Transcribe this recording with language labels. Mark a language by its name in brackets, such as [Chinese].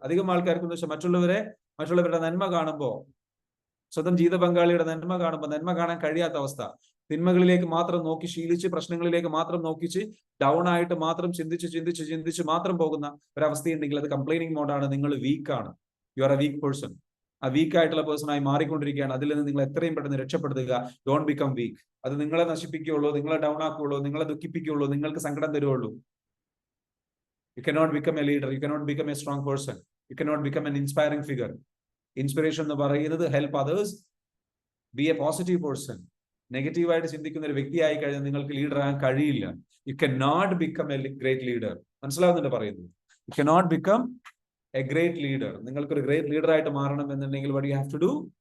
[Malayalam] അധികം ആൾക്കാർക്ക് എന്ന് വെച്ചാൽ മറ്റുള്ളവരുടെ നന്മ കാണുമ്പോൾ, സ്വന്തം ജീവിത പങ്കാളിയുടെ നന്മ കാണുമ്പോൾ നന്മ കാണാൻ കഴിയാത്ത അവസ്ഥ, തിന്മകളിലേക്ക് മാത്രം നോക്കി ശീലിച്ച്, പ്രശ്നങ്ങളിലേക്ക് മാത്രം നോക്കിച്ച്, ഡൗൺ ആയിട്ട് മാത്രം ചിന്തിച്ച് മാത്രം പോകുന്ന ഒരവസ്ഥയുണ്ടെങ്കിൽ അത് കംപ്ലൈനിങ് മോഡാണ്. നിങ്ങൾ വീക്കാണ്. [English] You are a weak person. [Malayalam] ആ വീക്ക് ആയിട്ടുള്ള പേഴ്സണായി മാറിക്കൊണ്ടിരിക്കുകയാണ്. അതിൽ നിന്ന് നിങ്ങൾ എത്രയും പെട്ടെന്ന് രക്ഷപ്പെടുത്തുക. [English] Don't become weak. [Malayalam] അത് നിങ്ങളെ നശിപ്പിക്കുകയുള്ളൂ, നിങ്ങളെ ഡൗൺ ആക്കുകയുള്ളൂ, നിങ്ങളെ ദുഃഖിപ്പിക്കുകയുള്ളൂ, നിങ്ങൾക്ക് സങ്കടം തരുവുള്ളൂ. [English] You cannot become a leader. You cannot become a strong person. You cannot become an inspiring figure. Inspiration എന്ന് പറയുന്നത് help others, be a positive person. [Malayalam] നെഗറ്റീവായിട്ട് ചിന്തിക്കുന്ന ഒരു വ്യക്തിയായി കഴിഞ്ഞാൽ നിങ്ങൾക്ക് ലീഡർ ആകാൻ കഴിയില്ല. [English] You can not become a great leader. [Malayalam] മനസ്സിലാവുന്നുണ്ട് പറയുന്നത്? [English] You can not become a great leader. [Malayalam] നിങ്ങൾക്കൊരു ഗ്രേറ്റ് ലീഡർ ആയിട്ട് മാറണം എന്നുണ്ടെങ്കിൽ [English] what you have to do?